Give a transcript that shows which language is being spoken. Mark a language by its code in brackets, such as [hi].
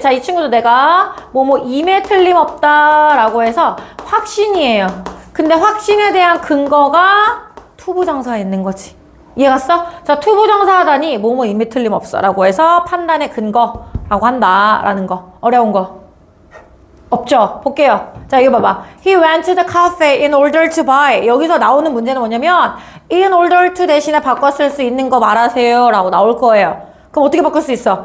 [ko] 자, 이 친구도 내가 뭐뭐 임에 틀림없다 라고 해서 확신이에요. 근데 확신에 대한 근거가 투부정사에 있는 거지. 이해갔어? 자, 투부정사 하다니 뭐뭐 임에 틀림없어 라고 해서 판단의 근거라고 한다라는 거. 어려운 거 없죠? 볼게요. 자, 이거 봐봐. [en] He went to the cafe in order to buy. [ko] 여기서 나오는 문제는 뭐냐면 in order to 대신에 바꿔 쓸 수 있는 거 말하세요 라고 나올 거예요. 그럼 어떻게 바꿀 수 있어?